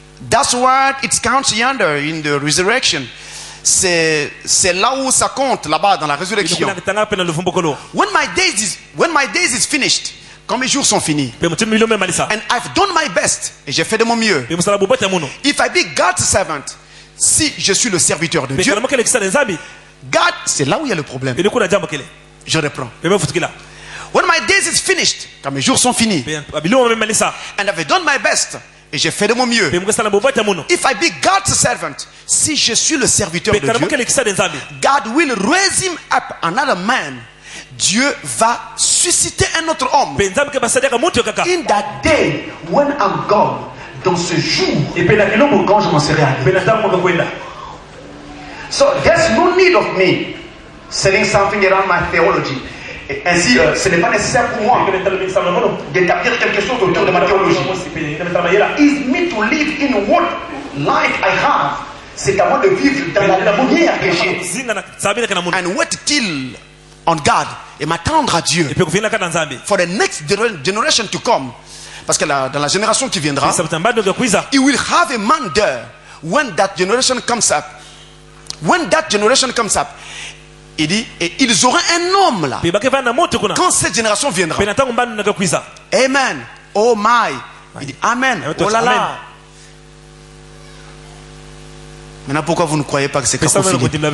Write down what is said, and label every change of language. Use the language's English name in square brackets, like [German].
[English] That's what it counts yonder in the resurrection. [French] C'est là où ça compte, là-bas dans la résurrection. [English] When my days is finished, [French] quand mes jours sont finis, [English] and I've done my best, [French] et j'ai fait de mon mieux. [English] If I be God's servant, [French] si je suis le serviteur de Dieu, God, c'est là où il y a le problème. Je reprends. [English] When my days is finished, [French] quand mes jours sont finis, [English] and I've done my best, [French] et j'ai fait de mon mieux. [English] If I be God's servant, [French] si je suis le serviteur de Dieu, [English] God will raise him up another man. [French] Dieu va susciter un autre homme. [English] In that day, when I'm gone, [French] dans ce jour, quand je m'en serai allé. [English] So there's no need of me selling something around my theology. [French] Ainsi, ce n'est pas nécessaire pour moi d'établir quelque chose autour de ma théologie. [English] It's me to live in what life I have. [French] C'est à moi de vivre dans la lumière que j'ai. [English] And wait till on God [French] et m'attendre à Dieu. [English] For the next generation to come. [French] Parce que dans la génération qui viendra, [English] he will have a man there when that generation comes up. When that generation comes up. [French] Il dit, et ils auront un homme là. Quand cette génération viendra. [English] Amen. Oh my. [French] Il dit, Amen. Oh là là. Maintenant, pourquoi vous ne croyez pas que c'est Kakofili?